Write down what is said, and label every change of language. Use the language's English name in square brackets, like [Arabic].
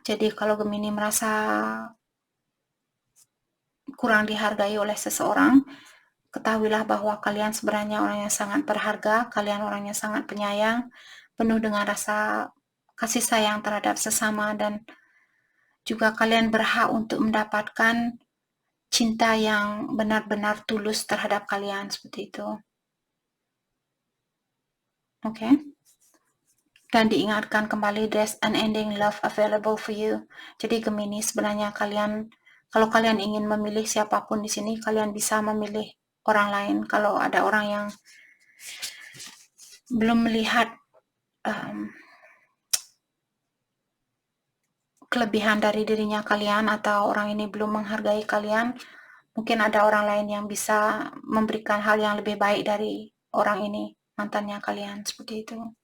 [Indonesian] Jadi kalau Gemini merasa kurang dihargai oleh seseorang, ketahuilah bahwa kalian sebenarnya orang yang sangat berharga, kalian orangnya sangat penyayang, penuh dengan rasa kasih sayang terhadap sesama, dan juga kalian berhak untuk mendapatkan cinta yang benar-benar tulus terhadap kalian, seperti itu. Oke. Dan diingatkan kembali, [English] there's unending love available for you. [Indonesian] Jadi Gemini, sebenarnya kalian, kalau kalian ingin memilih siapapun di sini, kalian bisa memilih orang lain. Kalau ada orang yang belum melihat kelebihan dari dirinya kalian, atau orang ini belum menghargai kalian, mungkin ada orang lain yang bisa memberikan hal yang lebih baik dari orang ini, mantannya kalian, seperti itu.